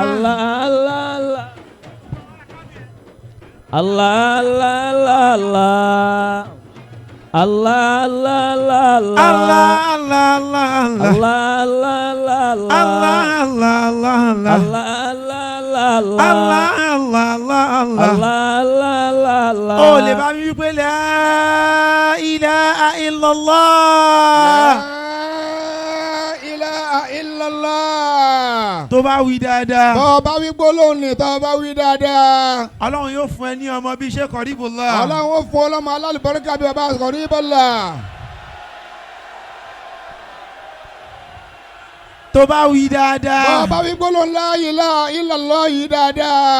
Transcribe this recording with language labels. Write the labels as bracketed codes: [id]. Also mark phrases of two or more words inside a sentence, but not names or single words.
[ar] الله الله. الله الله. الله الله. الله الله الله الله الله. الله الله الله الله. [yo] ó lè bá mi wípé [ar] لا إله إلا الله. لا إله إلا الله. [yo] tó bá wí dáadáa. tó bá wí gbólóhùn ni tó bá wí dáadáa. Ọlọ́run yóò fún ẹ ní ọmọ bíi Sheikh Qaribullah. Ọlọ́run ó fún ọlọ́mọ alálùbáríkà bíi bàbá Qaribullah. tó bá wí dáadáa. tó bá wí gbólóhùn [ar] لا إله إلا الله [yo] yìí dáadáa.